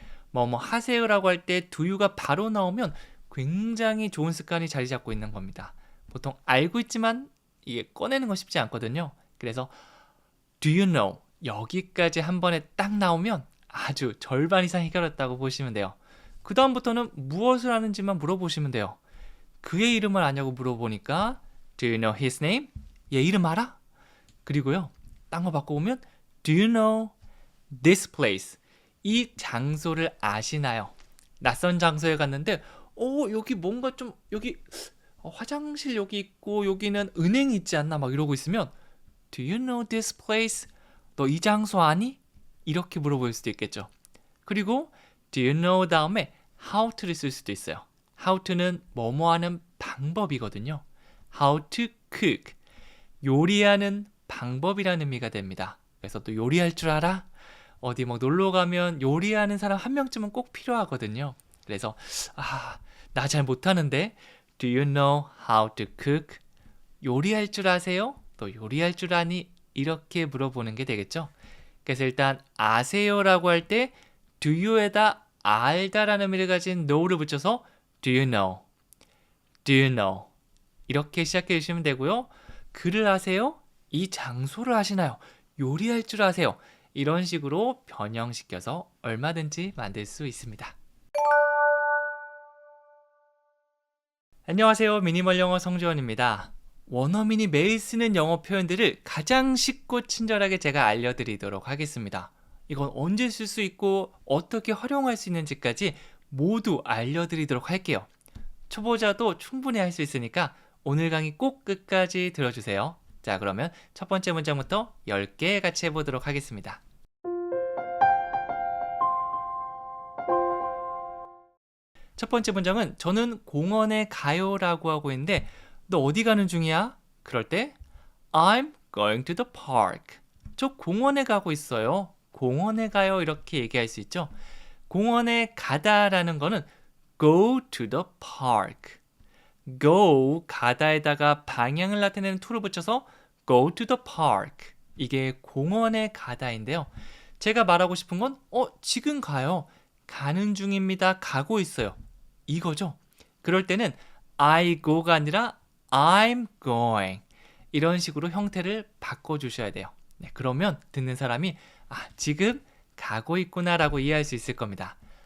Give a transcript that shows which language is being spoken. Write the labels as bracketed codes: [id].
[ko] 뭐 하세요라고 할 때 do you가 바로 나오면 굉장히 좋은 습관이 자리 잡고 있는 겁니다. 보통 알고 있지만 이게 꺼내는 건 쉽지 않거든요. 그래서 do you know 여기까지 한 번에 딱 나오면 아주 절반 이상 해결했다고 보시면 돼요. 그 다음부터는 무엇을 하는지만 물어보시면 돼요. [en] 그의 이름을 아냐고 물어보니까 do you know his name? [ko] 얘 이름 알아? 그리고요. [en] 딴 거 바꿔보면 do you know this place? [ko] 이 장소를 아시나요? 낯선 장소에 갔는데 여기 뭔가 좀 여기 화장실 여기 있고 여기는 은행이 있지 않나 막 이러고 있으면 Do you know this place? 너 이 장소 아니? 이렇게 물어볼 수도 있겠죠. 그리고 Do you know 다음에 how to를 쓸 수도 있어요. how to는 뭐뭐 하는 방법이거든요. [en] How to cook. [ko] 요리하는 방법이라는 의미가 됩니다. 그래서 또 요리할 줄 알아? 어디 뭐 놀러 가면 요리하는 사람 한 명쯤은 꼭 필요하거든요. [en] 그래서 나 잘 못하는데 Do you know how to cook? [ko] 요리할 줄 아세요? 또 요리할 줄 아니? 이렇게 물어보는 게 되겠죠. 그래서 일단 아세요라고 할 때 do you에다 알다라는 의미를 가진 know를 붙여서 do you know? [en] Do you know? [ko] 이렇게 시작해 주시면 되고요. 글을 아세요? 이 장소를 아시나요? 요리할 줄 아세요? 이런 식으로 변형시켜서 얼마든지 만들 수 있습니다. 안녕하세요. 미니멀 영어 성주원입니다. 원어민이 매일 쓰는 영어 표현들을 가장 쉽고 친절하게 제가 알려드리도록 하겠습니다. 이건 언제 쓸 수 있고 어떻게 활용할 수 있는지까지 모두 알려드리도록 할게요. 초보자도 충분히 할 수 있으니까 오늘 강의 꼭 끝까지 들어주세요. 자, 그러면 첫 번째 문장부터 10개 같이 해보도록 하겠습니다. 첫 번째 문장은 저는 공원에 가요 라고 하고 있는데 너 어디 가는 중이야? [en] 그럴 때 I'm going to the park. [ko] 저 공원에 가고 있어요. 공원에 가요 이렇게 얘기할 수 있죠. [en] 공원에 가다라는 거는 go to the park. [ko] go, 가다에다가 방향을 나타내는 to를 붙여서 go to the park. 이게 공원에 가다인데요. 제가 말하고 싶은 건 지금 가요. 가는 중입니다. 가고 있어요. 이거죠. 그럴 때는 I go가 아니라 I'm going. 이런 식으로 형태를 바꿔주셔야 돼요. 네, 그러면 듣는 사람이 지금 가고 있구나 라고 이해할 수 있을 겁니다.